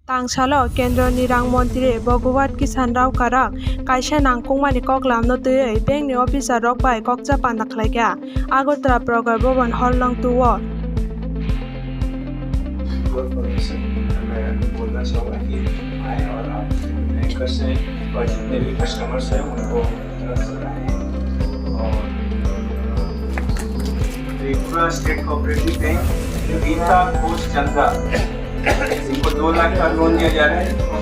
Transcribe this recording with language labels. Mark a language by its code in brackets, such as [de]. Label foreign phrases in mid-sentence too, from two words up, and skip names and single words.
[trp] Tangsalo Kendra Nirang Montire Bogowat Kisan Rao Karak Kaisa Nangkongmani Koklamno Tui Bank ni Officer Rok Bai Kokcha Pandaklaika Agartala Progar Boban Hall Long Tuwo [hi] मैं बोलना चाहूँगा कि आए और आप बैंकर से और जितने भी कस्टमर्स हैं उनको और त्रिपुरा स्टेट कोऑपरेटिव बैंक गीता कोष चंदा इनको 2 लाख का लोन दिया जा रहा है।